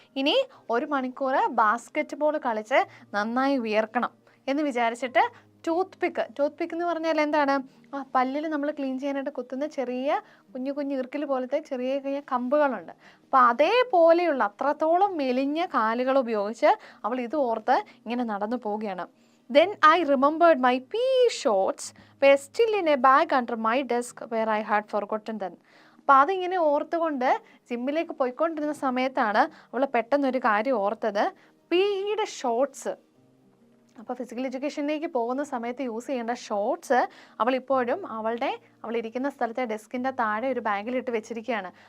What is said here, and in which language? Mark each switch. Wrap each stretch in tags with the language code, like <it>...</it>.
<ml>ഇനി 1 മണിക്കൂർ basket ball കളിച്ച് നന്നായി വിയർക്കണം എന്ന് വിചാരിച്ചിട്ട് ടൂത്ത് പിക്ക് എന്ന് പറഞ്ഞാൽ എന്താണ്? പല്ലിൽ നമ്മൾ ക്ലീൻ ചെയ്യാനായിട്ട് കുത്തുന്ന ചെറിയ കുഞ്ഞു ഈർക്കിൽ പോലത്തെ ചെറിയ കമ്പുകളുണ്ട്. അപ്പോൾ അതേപോലെയുള്ള അത്രത്തോളം മെലിഞ്ഞ കാലുകൾ ഉപയോഗിച്ച് അവൾ ഇത് ഓർത്ത് ഇങ്ങനെ നടന്നു പോവുകയാണ്.</ml> <en>Then I remembered my PE shorts were still in a bag under my desk where I had forgotten them.</en> <ml>അപ്പോൾ അതിങ്ങനെ ഓർത്തുകൊണ്ട് ജിമ്മിലേക്ക് പോയിക്കൊണ്ടിരുന്ന സമയത്താണ് അവൾ പെട്ടെന്നൊരു കാര്യം ഓർത്തത്. PEയുടെ ഷോർട്സ്, അപ്പോൾ ഫിസിക്കൽ എഡ്യൂക്കേഷനിലേക്ക് പോകുന്ന സമയത്ത് യൂസ് ചെയ്യേണ്ട ഷോർട്സ് അവളിപ്പോഴും അവളിരിക്കുന്ന സ്ഥലത്തെ ഡെസ്കിൻ്റെ താഴെ ഒരു ബാഗിലിട്ട് വെച്ചിരിക്കുകയാണ്.</ml>